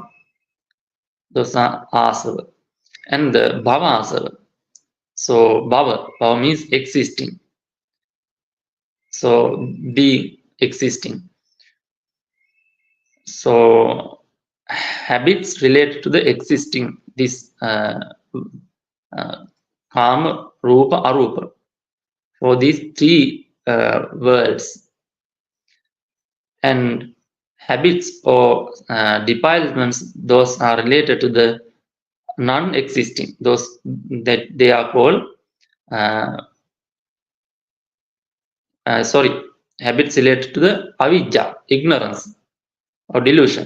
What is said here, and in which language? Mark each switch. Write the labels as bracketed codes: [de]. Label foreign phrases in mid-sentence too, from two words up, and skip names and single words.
[en] Those are āsavā. And the bhavāsava. So bhava means existing. So be existing. So habits related to the existing, this [pi] kama, rupa, arupa, [en] for these three worlds. And habits or defilements, those are related to the non-existing, those that they are called habits related to the avidya, ignorance or delusion.